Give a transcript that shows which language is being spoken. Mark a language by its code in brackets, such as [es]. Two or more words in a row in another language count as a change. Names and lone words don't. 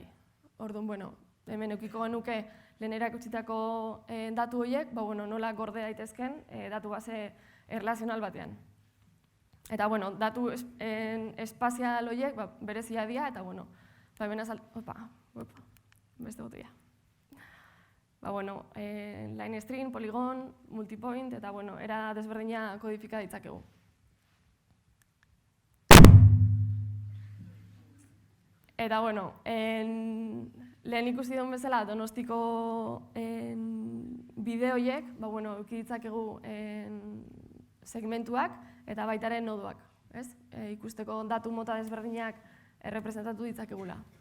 [eu] Orduan, hemen eukiko genuke lehen erakutsitako datu horiek, nola gorde daitezken datu base erlazional batean. Eta, datu espazial horiek berezia dira, eta, hemen beste botella. [en] Line string, polygon, [eu] multipoint, eta, era desberdina kodifika ditzakegu. Eta, lehen ikusi duen bezala, Donostiko bideoiek, euki ditzakegu segmentuak eta baitaren nodoak, ikusteko datu mota desberdinak errepresentatu ditzakegula.